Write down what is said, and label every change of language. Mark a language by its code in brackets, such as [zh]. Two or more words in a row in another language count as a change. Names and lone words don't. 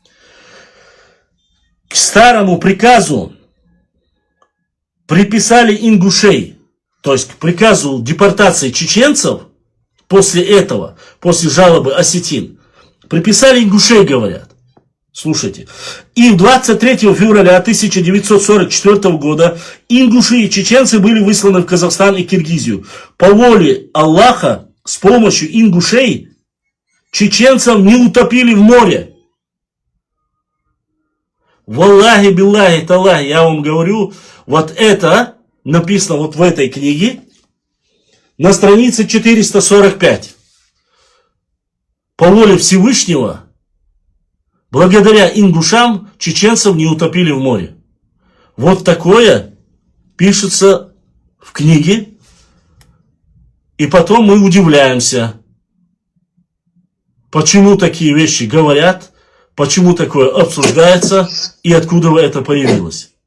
[ru] К старому приказу приписали ингушей, то есть к приказу депортации чеченцев, после этого, после жалобы осетин, приписали ингушей, говорят. Слушайте. И 23 февраля 1944 года ингуши и чеченцы были высланы в Казахстан и Киргизию. По воле Аллаха, с помощью ингушей, чеченцев не утопили в море. [ar] والله، بالله، تالله, [ru] я вам говорю, вот это написано вот в этой книге на странице 445. По воле Всевышнего, благодаря ингушам, чеченцев не утопили в море. Вот такое пишется в книге, и потом мы удивляемся, почему такие вещи говорят, почему такое обсуждается и откуда это появилось.